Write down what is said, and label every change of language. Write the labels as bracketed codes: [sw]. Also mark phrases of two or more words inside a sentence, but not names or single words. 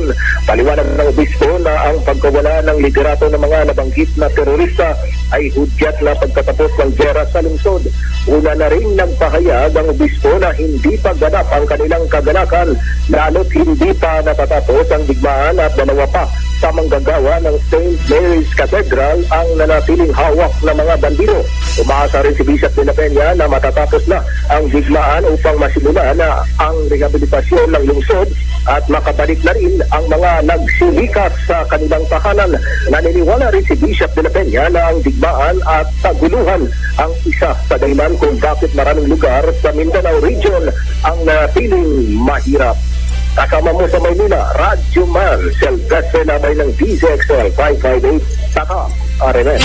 [tl] Paliwanag ng obispo na ang pagkawala ng liderato ng mga nabanggit na terorista ay hudyat na pagtatapos ng gera sa lungsod. Una na rin nagpahayag ang obispo na hindi pa ganap ang kanilang kaganakan lalo't hindi pa natatapos ang digmaan at dalawa pa sa manggagawa ng St. Mary's Cathedral ang nanatiling hawak ng mga bandido. Umaasa rin si Bishop de la Peña na matatapos na ang digmaan upang masimula na ang rehabilitasyon ng lungsod at makabalik na rin ang mga nagsilikas sa kanilang tahanan. Naniniwala rin si Bishop de la Peña na ang digmaan at kaguluhan ang isa sa dahilan kung bakit maraming lugar sa Mindanao Region ang natiling mahirap. Kasama mo sa Maynila, Radyoman Silvestre Labay ng DZXL 558, Tatak, Arime.